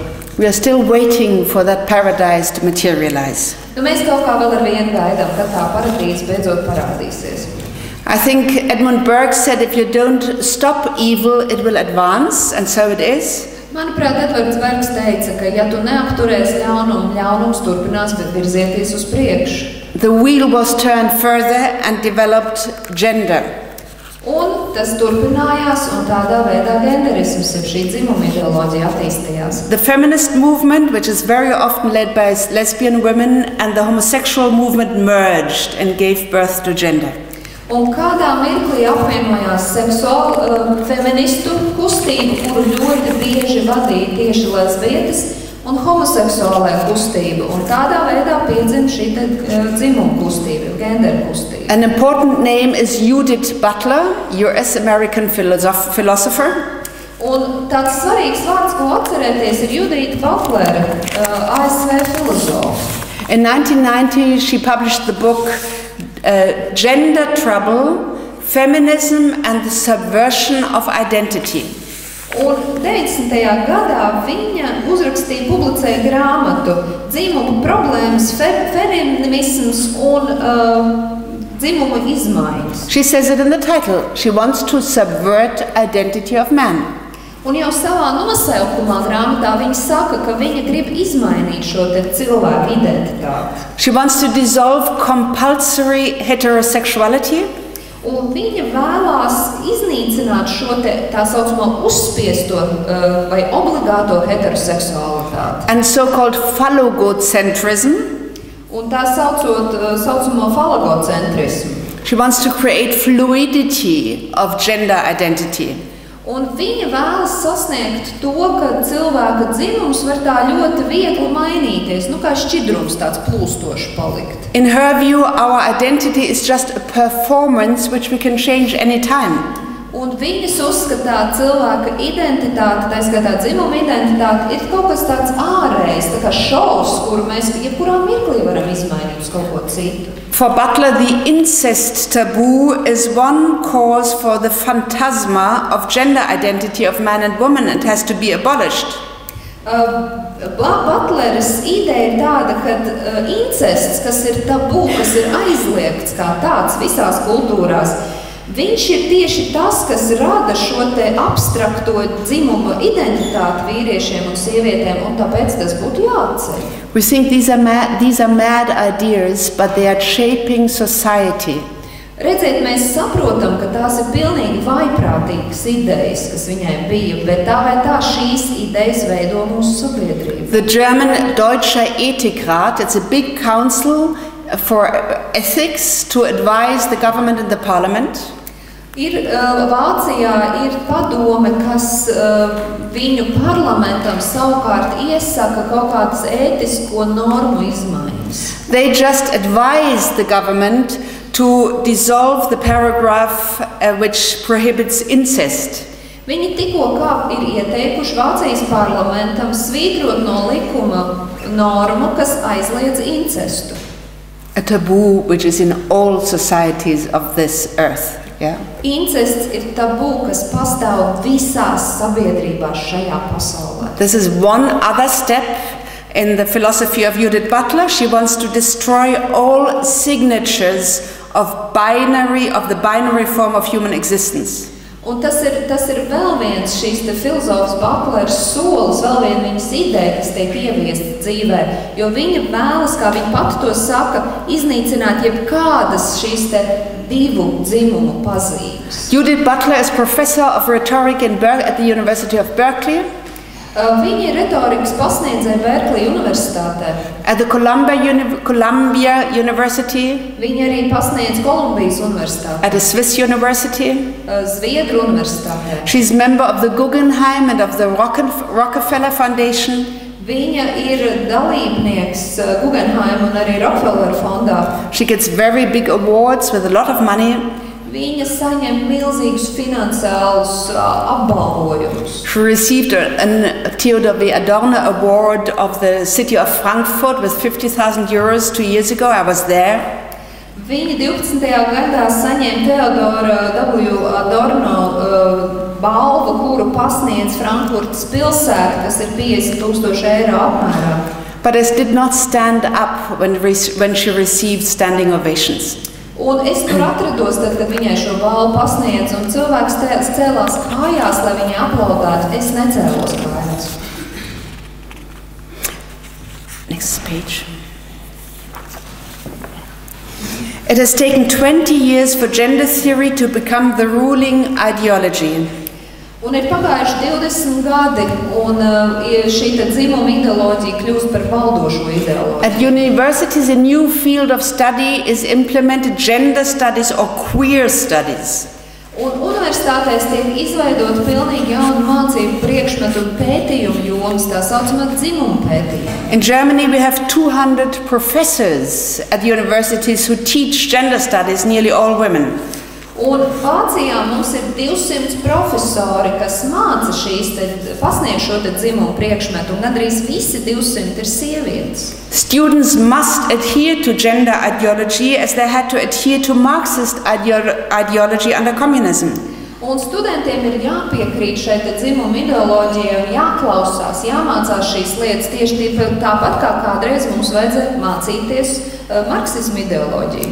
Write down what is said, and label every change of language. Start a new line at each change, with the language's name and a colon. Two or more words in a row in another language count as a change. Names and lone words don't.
English: We are still waiting for that paradise to materialize.
Latvian: Mēs kaut kā vēl ar vienu gaidām, kad tā paradīze beidzot parādīsies.
English: I think Edmund Burke said, if you don't stop evil, it will advance, and so it is.
Latvian: Manuprāt, Edvards Bergs teica, ka ja tu neapturēsi ļaunumu, ļaunums turpinās, bet virzieties uz priekšu.
English: The wheel was turned further and developed gender.
Latvian: Un tas turpinājās, un tādā veidā genderisms, šī dzimuma ideoloģija attīstījās.
English: The feminist movement, which is very often led by lesbian women, and the homosexual movement merged and gave birth to gender.
Latvian: Un kādā mirklī apvienojās feministu kustība, kuru ļoti bieži vadīja tieši lesbietes, un homoseksuālā kustība. Un tādā veidā piedzima šī dzimuma kustība, gender kustība.
English: An important name is Judith Butler, US-American philosopher.
Latvian: Un tāds svarīgs vārds, ko atcerēties, ir Judita Butlere, ASV filozofa.
English: In 1990, she published the book Gender Trouble, Feminism and the Subversion of Identity.
Latvian: Un 90. gadā viņa publicēja grāmatu Dzimuma problēmas, feminisms un dzimuma izmaiņas.
English: She says it in the title. She wants to subvert identity of man.
Latvian: Un jau savā nosaukumā grāmatā viņa saka, ka viņa grib izmainīt šo cilvēku identitāti.
English: She wants to dissolve compulsory heterosexuality.
Latvian: Un viņa vēlās iznīcināt šo tā saucamo uzspiesto vai obligāto heteroseksualitāti.
English: And so-called phallogocentrism.
Latvian: Un tā saucamo phallogocentrismu.
English: She wants to create fluidity of gender identity.
Latvian: Un viņa vēlas sasniegt to, ka cilvēka dzimums var tā ļoti viegli mainīties, kā šķidrums tāds plūstoši palikt.
English: In her view, our identity is just a performance which we can change any time.
Latvian: Un viņas uzskatā cilvēka identitāte, tā skaitā dzimuma identitāte, ir kaut kas tāds ārējs, tā kā šovs, kuru mēs jebkurā mirklī varam izmainīt uz kaut ko citu.
English: For Butler, the incest taboo is one cause for the phantasma of gender identity of man and woman and has to be abolished.
Latvian: Butleres ideja ir tāda, ka incests, kas ir tabū, kas ir aizliegts kā tāds visās kultūrās, viņš ir tieši tas, kas rada šo te abstrakto dzimumu identitāti vīriešiem un sievietēm, un tāpēc tas būtu jāatceļ.
English: We think these are mad ideas, but they are shaping society.
Latvian: Redziet, mēs saprotam, ka tās ir pilnīgi vaiprātīgas idejas, kas viņai bija, bet tā vai tā šīs idejas veido mūsu sabiedrību.
English: The German Deutscher Ethikrat, it's a big council for ethics to advise the government and the parliament.
Latvian: Vācijā ir padome, kas viņu parlamentam savukārt iesaka kaut kādas ētisko normu izmaiņas.
English: They just advise the government to dissolve the paragraph which prohibits incest.
Latvian: Viņi tikko kā ir ieteikuši Vācijas parlamentam svītrot no likuma normu, kas aizliedz incestu.
English: A taboo which is in all societies of this earth. Yeah.
Latvian: Incests ir tabū, kas pastāv visās sabiedrībās šajā pasaulē.
English: This is one other step in the philosophy of Judith Butler. She wants to destroy all signatures of the binary form of human existence.
Latvian: Un tas ir vēl viens šīs te filozofas Butlers solis, vēl viena viņas ideja, kas tiek ieviesta dzīvē, jo viņa vēlas, kā viņa pati to saka, iznīcināt jebkādas šīs te divu dzimumu pazīmes.
English: Judith Butler is professor of rhetoric at the University of Berkeley.
Latvian: Viņa ir retorikas pasniedzēja Berkeley universitātē.
English: At the Columbia University.
Latvian: Viņa arī pasniedz Kolumbijas universitātē.
English: At a Swiss university.
Latvian: Zviedru universitātē.
English: She's member of the Guggenheim and of the Rockefeller Foundation.
Latvian: Viņa ir dalībnieks Guggenheim un arī Rockefeller fondā.
English: She gets very big awards with a lot of money.
Latvian: Viņa saņem milzīgus finansiālus apbalvojumus.
English: She received a Theodor W. Adorno Award of the city of Frankfurt with 50,000 euros 2 years ago. I was there.
Latvian: Viņa 12. gadā saņēma Theodora W. Adorno balvu, kuru pasniedz Frankfurtas pilsēta, kas ir 50,000 eiro apmērā.
English: But it did not stand up when she received standing ovations.
Latvian: Un es tur atrados, tad, kad viņai šo balvu pasniedz, un cilvēks cēlās kājās, lai viņai aplaudētu. Es necēlos kājās.
English: Next page. It has taken 20 years for gender theory to become the ruling ideology.
Latvian: Un ir pagājuši 20 gadi, un šī dzimuma ideoloģija kļūst par valdošo ideoloģiju.
English: At universities, a new field of study is implemented, gender studies or queer studies.
Latvian: Un universitātēs tiek izveidot pilnīgi jaunu mācību priekšmetu un pētījumu jomas, tā saucamā dzimuma pētījuma.
English: In Germany, we have 200 professors at universities who teach gender studies, nearly all women.
Latvian: Un Vācijā mums ir 200 profesori, kas māca pasniedz šo dzimumu priekšmetu, un gandrīz visi 200 ir sievietes.
English: Students must adhere to gender ideology as they had to adhere to Marxist ideology under communism.
Latvian: Un studentiem ir jāpiekrīt šai dzimumu ideoloģijai un jāklausās, jāmācās šīs lietas tieši tāpat kā kādreiz mums vajadzēja mācīties marksismu ideoloģiju.